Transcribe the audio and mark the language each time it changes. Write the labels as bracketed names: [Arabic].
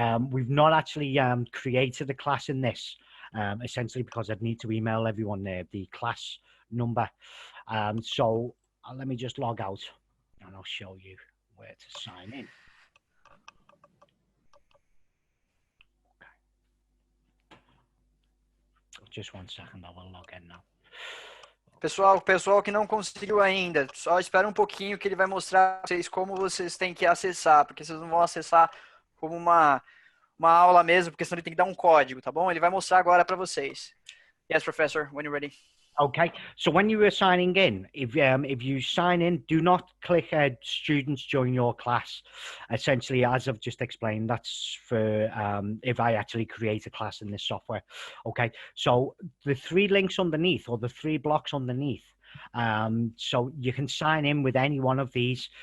[English] We've not actually created a class in this, essentially because I'd need to email everyone the class number. So let me just log out and I'll show you where to sign in. Okay. Just 1 second, I will log in now. [Portuguese] Pessoal que não conseguiu ainda, só espera um pouquinho que ele vai mostrar para vocês como vocês têm que acessar, porque vocês não vão acessar como uma aula mesmo, porque senão ele tem que dar um código, tá bom? Ele vai mostrar agora para vocês. [English] Yes, professor, when you're ready. Okay, so when you were signing in, if you sign in, do not click students join your class. Essentially, as I've just explained, that's for if I actually create a class in this software. Okay, so the 3 links underneath, or the 3 blocks underneath, so you can sign in with any one of these.